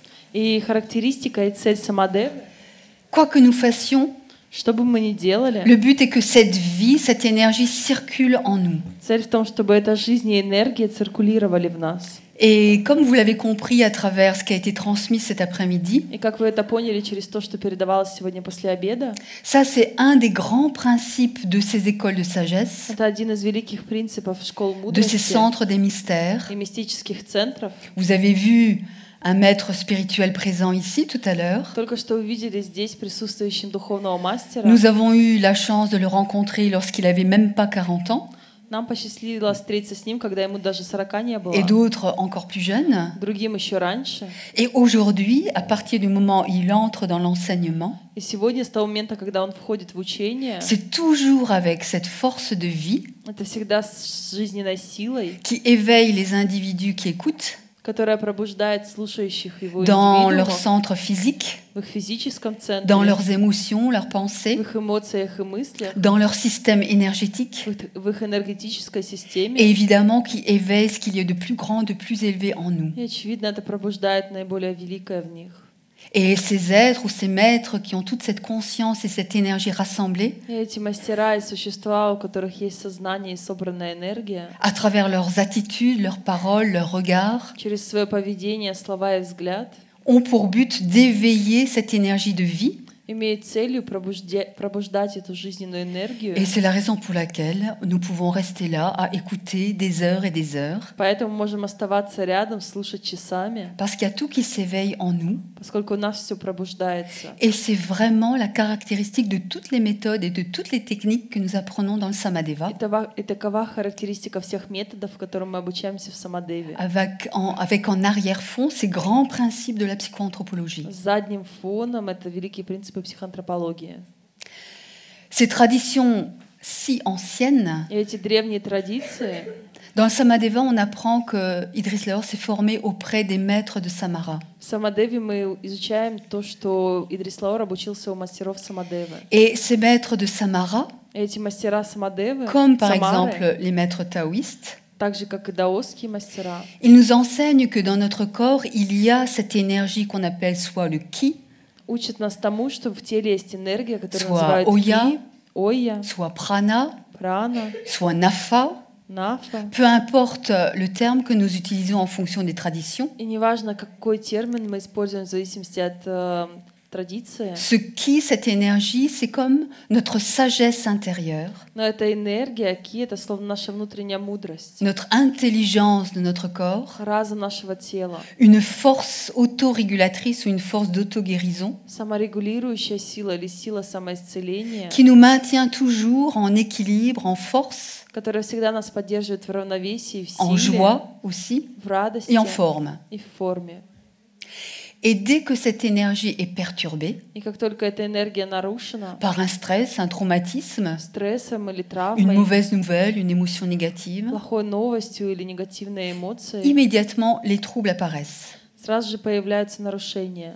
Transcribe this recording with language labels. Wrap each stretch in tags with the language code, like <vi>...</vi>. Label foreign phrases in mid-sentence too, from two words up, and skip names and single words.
<ru>И характеристика и цель самадевы,</ru> <fr>Quoi que nous fassions,</fr> <ru>Что бы мы ни делали,</ru> <fr>le but est que cette vie, cette énergie circule en nous.</fr> <ru>цель в том, чтобы эта жизнь и энергия циркулировали в нас.</ru> <fr>Et comme vous l'avez compris à travers ce qui a été transmis cet après-midi,</fr> <ru>И как вы это поняли через то, что передавалось сегодня после обеда,</ru> <fr>ça c'est un des grands principes de ces écoles de sagesse,</fr> <ru>это один из великих принципов школ</ru> <fr>de ces</fr> <ru>мудрости</ru> <fr>centres des mystères.</fr> <ru>и мистических центров.</ru> <fr>Vous avez vu un maître spirituel présent ici tout à l'heure.</fr> <ru>Только что увидели здесь присутствующим духовного мастера.</ru> <fr>Nous avons eu la chance de le rencontrer lorsqu'il avait même pas 40 ans,</fr> <ru>Нам посчастливилось встретиться с ним, когда ему даже 40 не было.</ru> <fr>et d'autres encore plus jeunes.</fr> <ru>Другим еще раньше.</ru> <fr>Et aujourd'hui, à partir du moment où il entre dans l'enseignement,</fr> <ru>И сегодня, с того момента, когда он входит в учение,</ru> <fr>c'est toujours avec cette force de vie</fr> <ru>это всегда с жизненной силой,</ru> <fr>qui éveille les individus qui écoutent</fr> <ru>которая пробуждает слушающих его</ru> <fr>dans leur</fr> <ru>индивидуумов</ru> <fr>centre physique,</fr> <ru>в их физическом центре,</ru> <fr>dans leurs émotions, leurs</fr> <ru>в</ru> <fr>pensées,</fr> <ru>их эмоциях и мыслях,</ru> <fr>dans leur système énergétique,</fr> <ru>в их энергетической системе.</ru> <fr>et évidemment qui éveille ce qu'il y a de plus grand, de plus élevé en nous.</fr> <ru>И, очевидно, это пробуждает наиболее великое в них.</ru> <fr>Et ces êtres ou ces maîtres qui ont toute cette conscience et cette énergie rassemblée,</fr> <ru>И эти мастера и существа, у которых есть сознание и собранная энергия,</ru> <fr>à travers leurs attitudes, leurs paroles, leurs regards,</fr> <ru>через свое поведение, слова и взгляд,</ru> <fr>ont pour but d'éveiller cette énergie de vie.</fr> <ru>имеют целью пробуждать эту жизненную энергию.</ru> <fr>Et c'est la raison pour laquelle nous pouvons rester là à écouter des heures et des heures.</fr> <ru>Поэтому можем оставаться рядом, слушать часами,</ru> <fr>Parce qu'il y a tout qui s'éveille en nous.</fr> <ru>поскольку у нас все пробуждается.</ru> <fr>Et c'est vraiment la caractéristique de toutes les méthodes et de toutes les techniques que nous apprenons dans le Samadeva,</fr> <ru>И такова характеристика всех методов, которым мы обучаемся в Самадеве.</ru> <fr>avec en arrière-fond ces grands principes de la psychoanthropologie.</fr> <ru>С задним фоном это великие принципы психоантропологии.</ru> <fr>Ces traditions si anciennes,</fr> <ru>И эти древние традиции,</ru> <fr>dans le Samadeva, on apprend que Idriss Lahore s'est formé auprès des maîtres de Samara.</fr> <ru>в Самадеве мы изучаем то, что Идрис Лаор обучился у мастеров Самадевы.</ru> <fr>Et ces maîtres de Samara,</fr> <ru>И эти мастера Самадевы,</ru> <fr>comme par</fr> <ru>Самары,</ru> <fr>exemple les maîtres taoïstes,</fr> <ru>так же, как и даосские мастера,</ru> <fr>ils nous enseignent que dans notre corps, il y a cette énergie qu'on appelle soit le ki,</fr> <ru>учат нас тому, что в теле есть энергия, которую</ru> <fr>Soit</fr> <ru>называют</ru> <fr>Oya,</fr> <ru>ки, Ойя,</ru> <fr>soit prana,</fr> <ru>прана,</ru> <fr>soit nafa,</fr> <ru>нафа.</ru> <fr>peu importe le terme que nous utilisons en fonction des traditions.</fr> <ru>И неважно, какой термин мы используем в зависимости от традиции,</ru> <fr>Ce ki, cette énergie, c'est comme notre sagesse intérieure,</fr> <ru>но эта энергия, ки, это словно наша внутренняя мудрость,</ru> <fr>notre intelligence de notre corps,</fr> <ru>разум нашего тела,</ru> <fr>une force autorégulatrice ou une force d'auto-guérison</fr> <ru>саморегулирующая сила или сила самоисцеления,</ru> <fr>qui nous maintient toujours en équilibre, en force,</fr> <ru>которая всегда нас поддерживает в равновесии, в</ru> <fr>en</fr> <ru>силе,</ru> <fr>joie aussi</fr> <ru>в радости</ru> <fr>et en forme.</fr> <ru>и в форме.</ru> <fr>Et dès que cette énergie est perturbée</fr> <ru>И как только эта энергия нарушена</ru> <fr>par un stress, un traumatisme,</fr> <ru>стрессом или</ru> <fr>une</fr> <ru>травмой,</ru> <fr>mauvaise nouvelle, une émotion négative,</fr> <ru>плохой новостью или негативной эмоцией,</ru> <fr>immédiatement les troubles apparaissent.</fr> <ru>сразу же появляются нарушения.</ru>